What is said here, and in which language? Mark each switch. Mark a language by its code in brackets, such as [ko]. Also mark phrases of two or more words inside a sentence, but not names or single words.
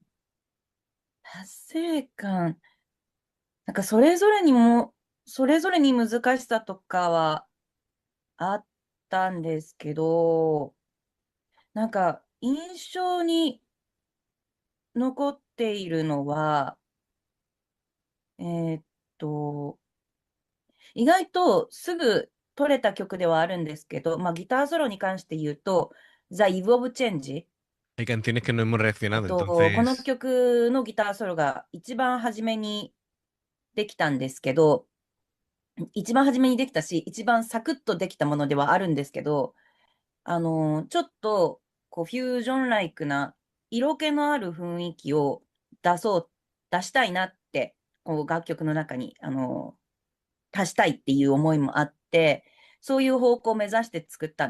[ja] 達成感。なんかそれぞれに難しさとかはあったんですけど、なんか印象に残っているのは、えーっと、意外とすぐ取れた曲ではあるんですけど、まあギターソロに関して言うと、The Eve of Change。 [es] Hay canciones que no hemos reaccionado, [ja] この [es] entonces [ja] 曲のギターソロが一番初めにできたんですけど、一番初めにできたし、一番サクッとできたものではあるんですけど、ちょっと、フュージョンライクな、色気のある雰囲気を出したいなって、楽曲の中に、足したいっていう思いもあって、そういう方向を目指して作ったん